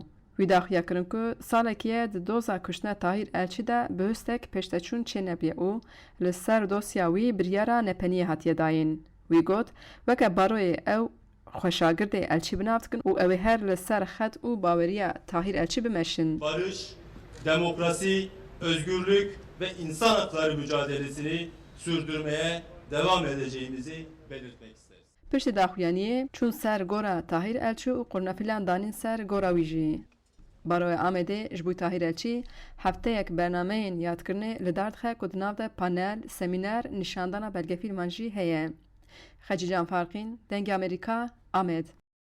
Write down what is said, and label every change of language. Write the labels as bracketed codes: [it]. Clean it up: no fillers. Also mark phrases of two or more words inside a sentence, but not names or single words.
[ku] Wî daxiya kirin ku salekê di doza kuştina Tahîr Elçî de bi hûstek pêşteçûn çê nebiye û li ser dosya wî biryara nepeniyê hatiye dayîn. Wî got weke baroyê ew xweşagirdê Elçî binav dikin û ew ê her li ser xet û baweriya Tahîr Elçî bimeşin. [tr] barış, demokrasi, özgürlük ve insan hakları mücadelesini sürdürmeye devam edeceğimizi belirtmek isteriz. [ku] Piştî daxuyaniyê çûn ser gora Tahîr Elçî û qurnefilan danîn ser gora wî jî. Baroya Amedê ji bo Tahîr Elçî hefteyek bernameyên yadkirinê li dar dixe ku di nav de panel, semîner, nîşandana belgefîlman jî heye. Xecî Can Farqîn, Dengê Amerîka, Amed.